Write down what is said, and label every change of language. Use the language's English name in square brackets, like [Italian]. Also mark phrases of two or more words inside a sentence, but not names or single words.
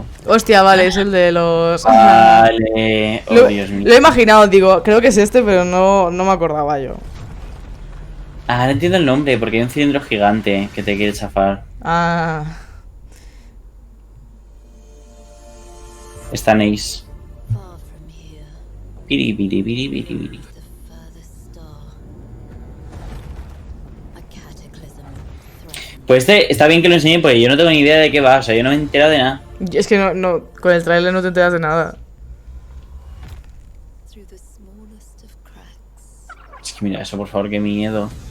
[Spanish] Hostia, vale, es el de los... Vale, oh Dios mío. Lo he imaginado, digo, creo que es este, pero no me acordaba yo. Ah, no entiendo el nombre, porque hay un cilindro gigante que te quiere chafar. Ah... Está Ace. Piri, piri, piri, piri, piri. Pues está bien que lo enseñe porque yo no tengo ni idea de qué va, o sea, yo no me he enterado de nada. Es que no con el trailer no te enteras de nada. Es que mira eso, por favor, qué miedo.